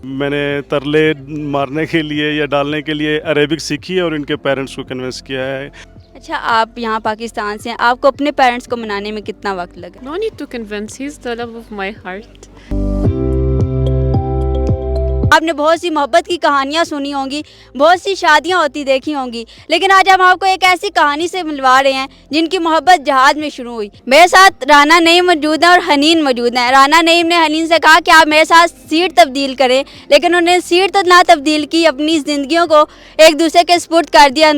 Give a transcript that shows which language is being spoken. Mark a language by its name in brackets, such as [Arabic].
[Urdu] میں نے ترلے مارنے کے لیے یا ڈالنے کے لیے عربک سیکھی ہے اور ان کے پیرنٹس کو کنونس کیا ہے. اچھا، آپ یہاں پاکستان سے ہیں، آپ کو اپنے پیرنٹس کو منانے میں کتنا وقت لگا؟ [English] No need to convince, he's the love of my heart. [Urdu] آپ نے بہت سی محبت کی کہانیاں سنی ہوں گی، بہت سی شادیاں ہوتی دیکھی ہوں گی، لیکن آج ہم آپ کو ایک ایسی کہانی سے ملوا رہے ہیں جن کی محبت جہاد میں شروع ہوئی. میرے ساتھ رانا نعیم موجود ہیں اور حنین موجود ہیں. رانا نعیم نے حنین سے کہا کہ آپ میرے ساتھ سیٹ تبدیل کریں، لیکن انہوں نے سیٹ تو نہ تبدیل کی، اپنی زندگیوں کو ایک دوسرے کے سپرد کر دیا.